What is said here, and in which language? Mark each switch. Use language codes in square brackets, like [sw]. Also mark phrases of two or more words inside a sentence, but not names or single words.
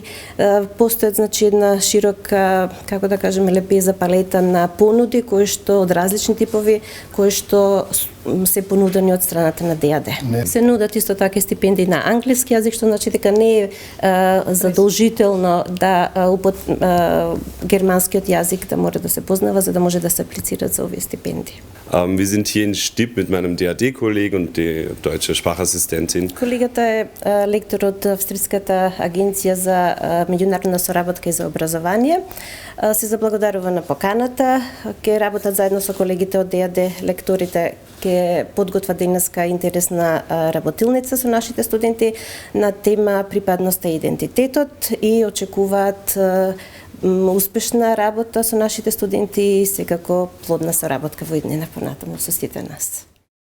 [mk] Постојат, значи, една широка, како да кажеме, лепеза палета на понуди кои што од различни типови, кои што се понудени од страната на ДАД. Се нудат исто така стипендии на англиски јазик, што значи дека не е задолжително да германскиот јазик да мора да се познава за да може да се аплицира за овие стипендии. [de] Wir sind hier in Stip mit meinem DAD-Kollegen und die deutsche Sprachassistentin. [mk] Колегата е лектор од Австриската агенција за меѓународна соработка и за образование. Се заблагодарува на поканата. Ќе работат заедно со колегите од ДАД, лекторите ќе подготват денеска интересна работилница со нашите студенти на тема припадноста и идентитетот и очекуваат успешна работа со нашите студенти и секако плодна соработка во иднина понатаму со сите нас.